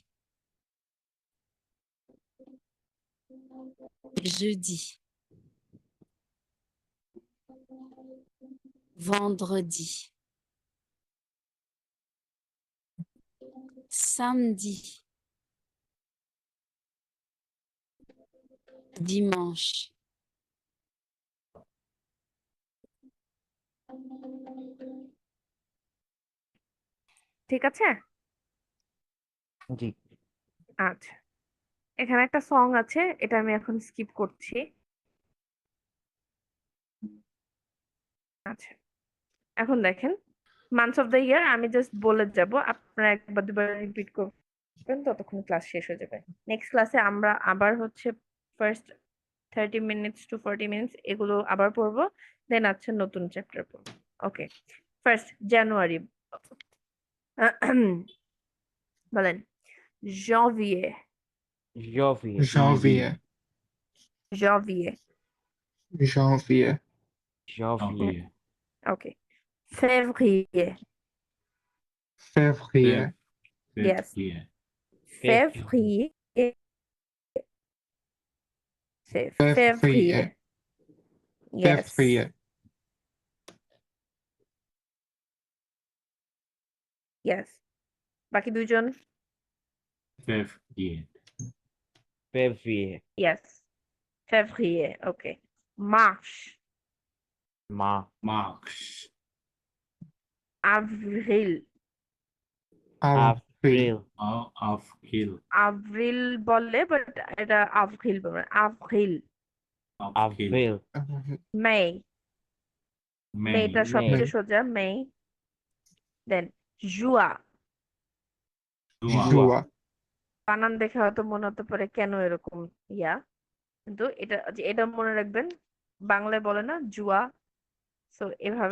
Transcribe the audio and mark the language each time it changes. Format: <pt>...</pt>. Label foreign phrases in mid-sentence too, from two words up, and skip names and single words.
<fr>jeudi, vendredi, samedi, dimanche,</fr> <bn>ঠিক আছে? জি, আচ্ছা, এখানে একটা সং আছে, এটা আমি এখন স্কিপ করছি। আচ্ছা, এখন দেখেন</bn> <en>months of the year</en> <bn>আমি জাস্ট বলে যাব, আপনারা একবার দুবার রিপিট করবেন, ততক্ষণ ক্লাস শেষ হয়ে যাবে। নেক্সট ক্লাসে আমরা আবার হচ্ছে</bn> <en>first 30 minutes to 40 minutes</en> <bn>এগুলো আবার পড়বো, দেন আছে নতুন চ্যাপ্টার পড়বো। ওকে,</bn> <en>first January</en> <bn>বলেন।</bn> <fr>janvier, Janvier, Janvier. janvier, Janvier. Janvier, okay, février, Février.</fr> <en>yes,</en> <fr>Février. février, c'est février, Février.</fr> <en>yes,</en> <fr>Février.</fr> <en>yes,</en> <bn>বাকি দুজন,</bn> <fr>Février. février, yes, février, okay, mars, Mars. avril, Avril. Avril.</fr> <bn>avril বলে বাট এটা avril বলে,</bn> <fr>avril, avril, may, May.</fr> <bn>মেটা সবচেয়ে সোজা, may, দেন juin,</bn> <fr>Juin. Juin.</fr> <bn>বানান দেখে হয়তো মনে হতে পারে কেন এরকম ইয়া, কিন্তু এটা মনে রাখবেন, বাংলায় বলে না জুয়া, সো এভাবে</bn>